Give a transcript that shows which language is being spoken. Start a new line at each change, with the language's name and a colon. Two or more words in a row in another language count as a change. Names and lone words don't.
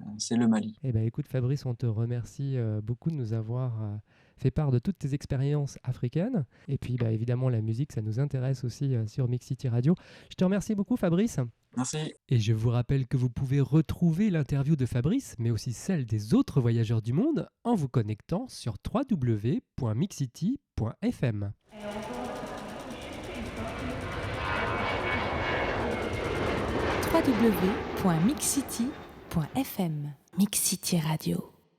French: Eh ben, écoute Fabrice, on te remercie beaucoup de nous avoir fait part de toutes tes expériences africaines. Et puis évidemment, la musique, ça nous intéresse aussi sur Mix City Radio. Je te remercie beaucoup, Fabrice. Merci. Et je vous rappelle que vous pouvez retrouver l'interview de Fabrice, mais aussi celle des autres voyageurs du monde, en vous connectant sur www.mixcity.fm. www.mixcity.fm. Mix City Radio.